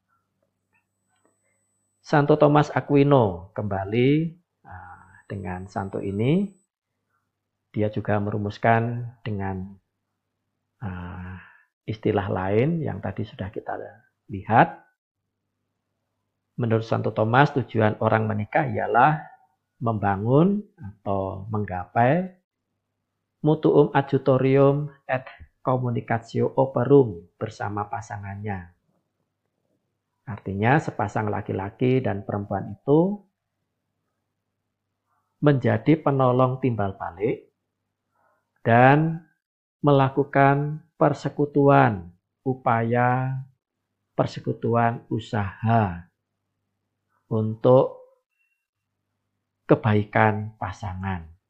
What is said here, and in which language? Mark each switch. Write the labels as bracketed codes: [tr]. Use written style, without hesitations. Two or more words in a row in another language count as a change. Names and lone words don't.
[id] Santo Thomas Aquino kembali dengan santo ini, dia juga merumuskan dengan istilah lain yang tadi sudah kita lihat. Menurut Santo Thomas, tujuan orang menikah ialah membangun atau menggapai [la] mutuum adjutorium et communicatio operum [id] bersama pasangannya. Artinya sepasang laki-laki dan perempuan itu menjadi penolong timbal balik dan melakukan persekutuan, upaya persekutuan usaha untuk kebaikan pasangan.